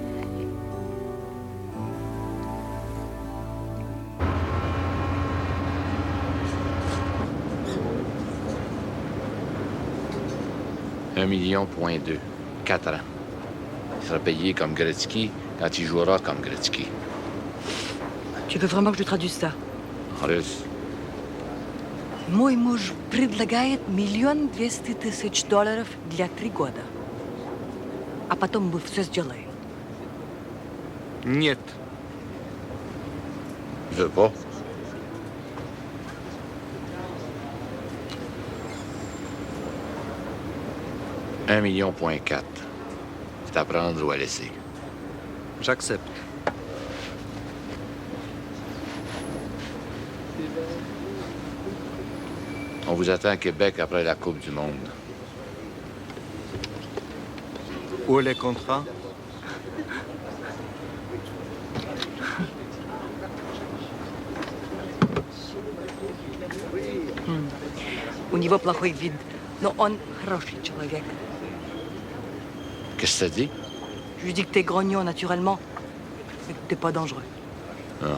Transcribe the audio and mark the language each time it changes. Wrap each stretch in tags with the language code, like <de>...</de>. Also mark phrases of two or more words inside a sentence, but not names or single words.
<fr>$1,2 million, 4 ans. Il sera payé comme Gretzky quand il jouera comme Gretzky. Tu veux vraiment que je traduise ça? En russe.</fr> <ru>Мой муж предлагает $1 200 000 для 3 года. А потом мы все сделаем. Нет.</ru> <fr>Il veut pas. $1,4 million. C'est à prendre ou à laisser. J'accepte. On vous attend à Québec après la Coupe du Monde. Où est le contrat?</fr> <ru>него плохой вид, но он хороший человек.</ru> <fr>Qu'est-ce que ça dit? Je lui dis que t'es grognon naturellement, mais que t'es pas dangereux. Ah.</fr>